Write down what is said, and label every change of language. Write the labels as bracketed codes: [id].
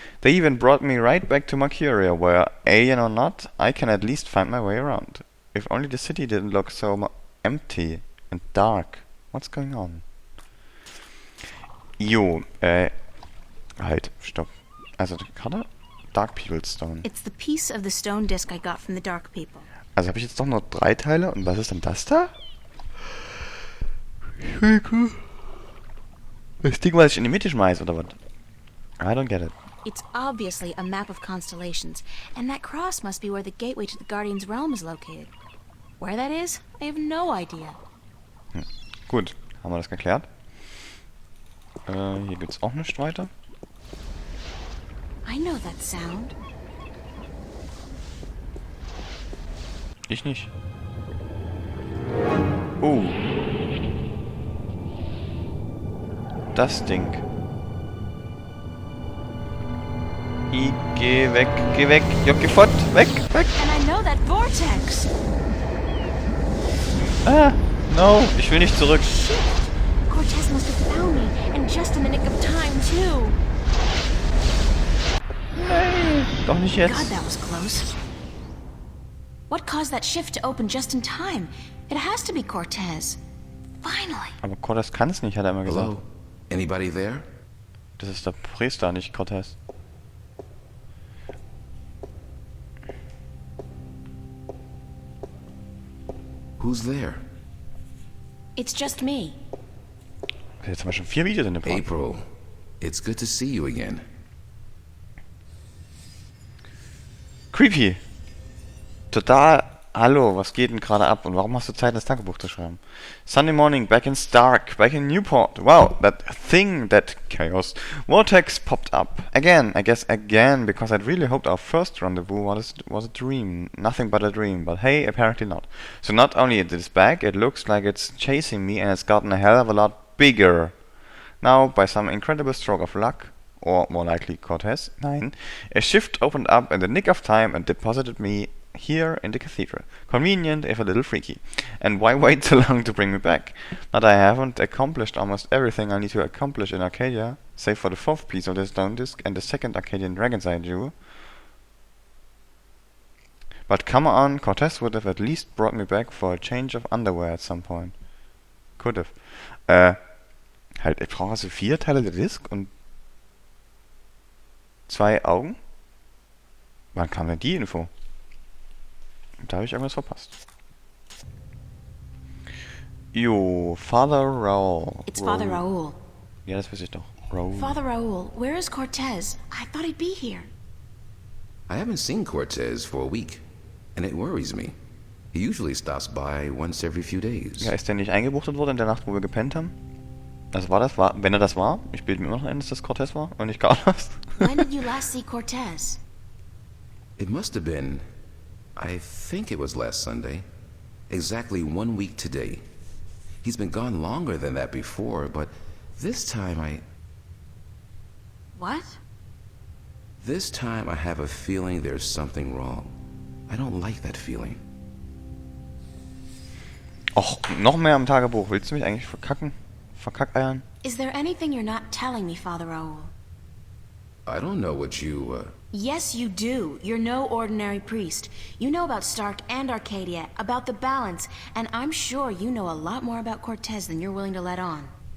[en] They even brought me right back to Mercuria, where, alien or not, I can at least find my way around. If only the city didn't look so empty and dark. What's going on? [de] Jo, halt, stopp. Also die Karte? Dark People's Stone. [en] It's the piece of the stone disc I got from the dark people. [de] Also habe ich jetzt doch nur 3 Teile und was ist denn das da? Das Ding, was ich in die Mitte schmeiß, oder was? [en] I don't get it. It's obviously a map of constellations, and that cross must be where the gateway to the Guardian's realm is located. Where that is, I have no idea. [de] Gut, haben wir das geklärt. Hier gibt's auch nichts weiter. [en] I know that sound. [de] Ich nicht. Oh. Das Ding. Geh weg. Jocki fort, weg. [en] And I know that Vortex. [de] No, ich will nicht zurück. [en] Shit! Cortez must have found me, and just in the nick of time, too. [de] Nein, doch nicht jetzt. [en] God, that was close. What caused that shift to open just in time? It has to be Cortez. Finally. [de] Aber Cortez kann es nicht, hat er immer gesagt. [en] Hello? Anybody there? [de] Das ist der Priester, nicht Cortez. [en] Who's there? It's just me. [de] Jetzt haben wir schon 4 Videos in dem Part. [en] April, it's good to see you again. [de] Creepy. Total. Hallo, was geht denn gerade ab? Und warum hast du Zeit, das Tagebuch zu schreiben? [en] Sunday morning, back in Stark, back in Newport. Wow, that thing, that chaos. Vortex popped up. Again, I guess again, because I'd really hoped our first rendezvous was a dream. Nothing but a dream, but hey, apparently not. So not only is it back, it looks like it's chasing me and it's gotten a hell of a lot bigger. Now, by some incredible stroke of luck, or more likely Cortez, 9, a shift opened up in the nick of time and deposited me here in the cathedral. Convenient, if a little freaky. And why wait so long to bring me back? Not I haven't accomplished almost everything I need to accomplish in Arcadia, save for the 4th piece of the stone disc and the 2nd Arcadian Dragon's Eye jewel. But come on, Cortez would have at least brought me back for a change of underwear at some point. Could have. [de] Halt, ich brauche also 4 Teile der Disc und 2 Augen? Wann kam denn die Info? Da habe ich irgendwas verpasst. Jo, Father Raoul. [en] It's Father Raoul. [de] Ja, das weiß ich doch. Raoul. [en] Father Raoul, where is Cortez? I thought he'd be here. I haven't seen Cortez for a week, and it worries me. He usually stops by once every few days. [de] Ja, ist der nicht eingebuchtet worden in der Nacht, wo wir gepennt haben? Also wenn er das war, ich bilde mir immer noch ein, dass das Cortez war und nicht Carlos. [en] When did you last see Cortez? It must have been, I think it was last Sunday. Exactly 1 week today. He's been gone longer than that before, but this time What? This time I have a feeling there's something wrong. I don't like that feeling. [de] Och, noch mehr am Tagebuch. Willst du mich eigentlich verkackeiern? [en] Is there anything you're not telling me, Father Raoul? I don't know what you, Yes, you do. You're no ordinary priest. You know about Stark and Arcadia, about the balance, and I'm sure you know a lot more about Cortez than you're willing to let on.